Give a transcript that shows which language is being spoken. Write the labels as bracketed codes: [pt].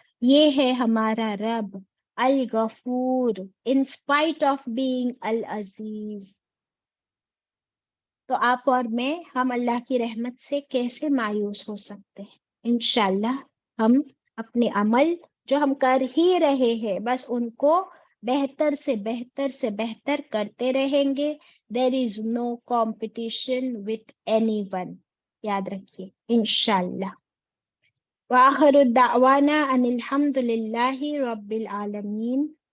[ur] یہ ہے ہمارا رب الغفور [en] in spite of being [ur] العزیز. تو آپ اور میں، ہم اللہ کی رحمت سے کیسے مایوس ہو سکتے ہیں؟ انشاءاللہ ہم اپنے عمل جو ہم کر ہی رہے ہیں بس ان کو بہتر سے بہتر سے بہتر کرتے رہیں گے. [en] There is no competition with anyone. [ur] یاد رکھیے انشاءاللہ. [ar] وآخر الدعوانا ان الحمد للہ رب العالمین.